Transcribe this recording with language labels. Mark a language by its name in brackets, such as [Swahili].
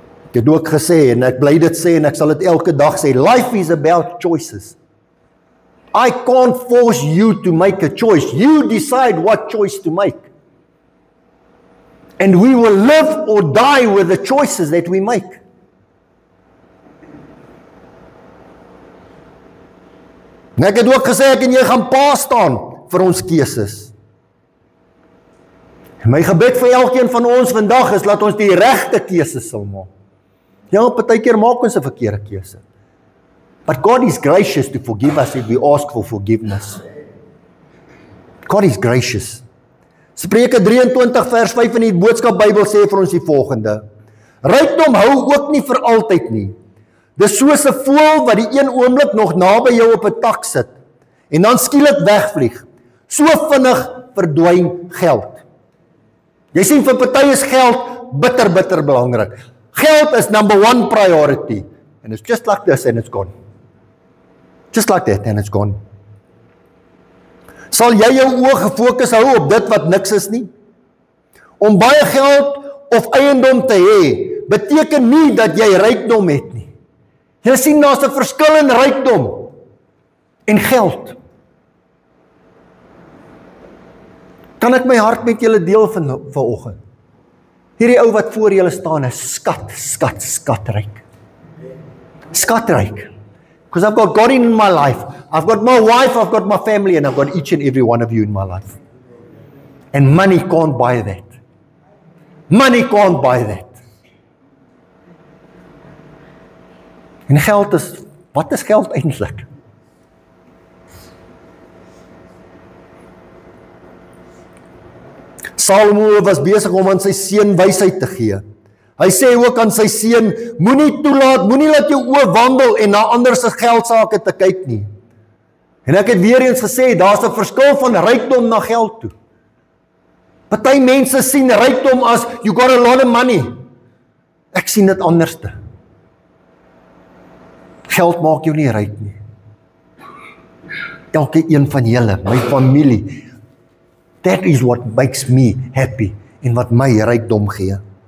[Afrikaans] Ek het ook gesê, en ek bly dit sê, en ek sal dit elke dag sê, [English] life is about choices. I can't force you to make a choice. You decide what choice to make. And we will live or die with the choices that we make. [Afrikaans] En ek het ook gesê, ek en jy gaan pa staan vir ons keuses. En my gebed vir elkeen van ons vandag is, laat ons die regte keuses sal maak. Ja, partykeer maak ons 'n verkeerde keuse. [English] But God is gracious to forgive us if we ask for forgiveness. God is gracious. [Afrikaans] Spreuke 23 vers 5 in die boodskap Bybel sê vir ons die volgende: Rykdom hou ook nie vir altyd nie. Dis soos 'n voël wat die een oomblik nog naby jou op 'n tak sit en dan skielik wegvlieg. So vinnig verdwyn geld. Jy sien, vir party is geld bitter belangrik. [English] Geld is number one priority. And it's just like this and it's gone. Just like that and it's gone. [Afrikaans] Sal jy jou oë gefokus hou op dit wat niks is nie? Om baie geld of eiendom te hê, beteken nie dat jy rykdom het nie. Jy sien, daar's 'n verskil in rykdom en geld. Kan ek my hart met julle deel vanoggend? Hierdie ou wat voor julle staan is skatryk. Skatryk. [English] Because I've got God in my life. I've got my wife, I've got my family, and I've got each and every one of you in my life. And money can't buy that. Money can't buy that. [Afrikaans] En geld is, wat is geld eintlik? Salomo was besig om aan sy seun wysheid te gee. Hy sê ook aan sy seun, moenie laat jou oë wandel en na ander se geldsake te kyk nie. En ek het weer eens gesê, daar's 'n verskil van rykdom na geld toe. Party mense sien rykdom as, [English] you got a lot of money. [Afrikaans] Ek sien dit anderste. Geld maak jou nie ryk nie. Elke een van julle, my familie, [English] that is what makes me happy [Afrikaans] en wat my rykdom gee.